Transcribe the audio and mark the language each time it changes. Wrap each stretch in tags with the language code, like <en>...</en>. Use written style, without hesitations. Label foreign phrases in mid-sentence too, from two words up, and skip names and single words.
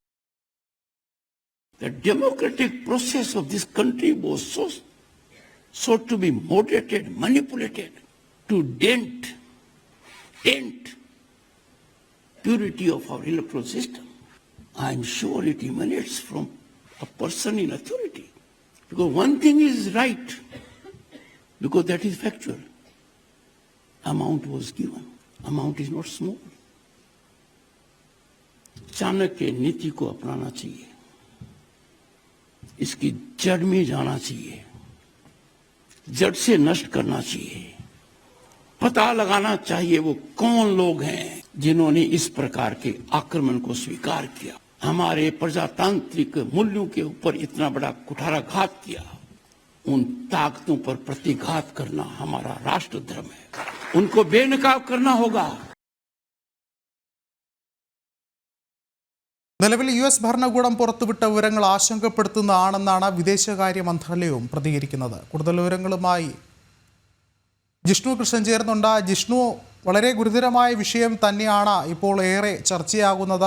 <en>The democratic process of this country was so to be moderated, manipulated to dent purity of our electoral system. I am sure it emanates from a person in authority. Because one thing is right, because that is factual. Amount was given. Amount is not small.</en> <hi>चाणक्य नीति को अपनाना चाहिए, इसकी जड़ में जाना चाहिए, जड़ से नष्ट करना चाहिए, पता लगाना चाहिए वो कौन लोग हैं जिन्होंने इस प्रकार के आक्रमण को स्वीकार किया, हमारे प्रजातांत्रिक मूल्यों के ऊपर इतना बड़ा कुठाराघात किया। उन ताकतों पर प्रतिघात करना हमारा राष्ट्र धर्म है, उनको बेनकाब करना होगा।</hi> <ml>നിലവിൽ US ഭരണകൂടം പുറത്തുവിട്ട വിവരങ്ങൾ ആശങ്കപ്പെടുത്തുന്നതാണെന്നാണ് വിദേശകാര്യ മന്ത്രാലയവും പ്രതികരിക്കുന്നത്. കൂടുതൽ വിവരങ്ങളുമായി ജിഷ്ണു കൃഷ്ണൻ ചേർന്നുണ്ട്. ജിഷ്ണു, വളരെ ഗുരുതരമായ വിഷയം തന്നെയാണ് ഇപ്പോൾ ഏറെ ചർച്ചയാകുന്നത്.</ml>